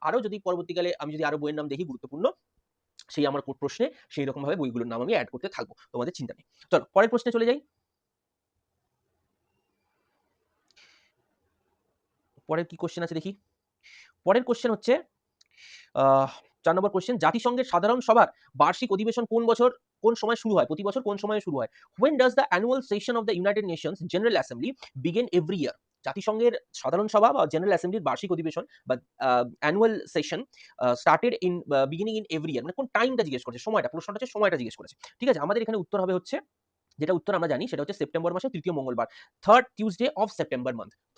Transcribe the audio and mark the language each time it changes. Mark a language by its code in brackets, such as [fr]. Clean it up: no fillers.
[bn] আরো যদি পরবর্তীকালে আমি যদি আরো বইয়ের নাম দেখি গুরুত্বপূর্ণ, সেই আমার প্রশ্নে সেই রকম ভাবে বইগুলোর নাম আমি অ্যাড করতে থাকবো, তোমাদের চিন্তা নেই। চলো পরের প্রশ্নে চলে যাই। পরের কি কোশ্চেন আছে দেখি। পরের কোশ্চেন হচ্ছে ৪ নম্বর কোশ্চেন, জাতিসংঘের সাধারণ সভার বার্ষিক অধিবেশন কোন বছর কোন সময় শুরু হয়? প্রতি বছর কোন সময়ে শুরু হয়? [en] When does the annual session of the United Nations General Assembly begin every year? [bn] জাতিসংঘের সাধারণ সভা বা জেনারেল অ্যাসেম্বলির বার্ষিক অধিবেশন বা annual session [en] started in beginning in every year, [bn] মানে কোন টাইমটা জিজ্ঞেস করেছে, সময়টা, প্রশ্নটা হচ্ছে সময়টা জিজ্ঞেস করেছে। ঠিক আছে? আমাদের এখানে উত্তর হবে হচ্ছে, যেটা উত্তর আমরা জানি সেটা হচ্ছে সেপ্টেম্বর মাসের তৃতীয় মঙ্গলবার, [en] Third Tuesday of September month.